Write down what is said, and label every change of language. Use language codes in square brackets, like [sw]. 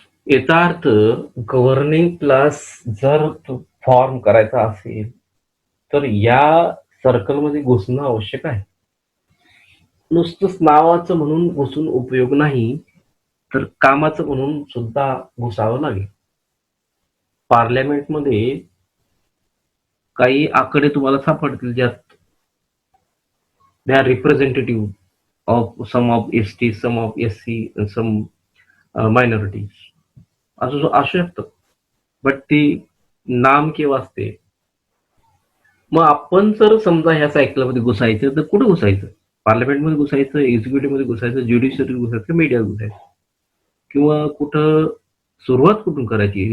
[mr] याचा अर्थ governing class जर फॉर्म करायचा असेल तर या सर्कलमध्ये घुसणं आवश्यक आहे. नुसतंच नावाचं म्हणून घुसून उपयोग नाही, तर कामाचं म्हणून सुद्धा घुसावं लागेल. पार्लमेंटमध्ये काही आकडे तुम्हाला सापडतील ज्यात [en] they are representative of some of ST, some of SC, and some minorities. [mr] असं असू शकतं, बट ती नाम केव्हा असते. मग आपण जर समजा ह्या सायकलमध्ये घुसायचं तर कुठं घुसायचं? पार्लमेंटमध्ये घुसायचं, एक्झिक्युटिव्हमध्ये घुसायचं, ज्युडिशरी घुसायचं, मीडियात घुसायचं, किंवा कुठं सुरुवात कुठून करायची?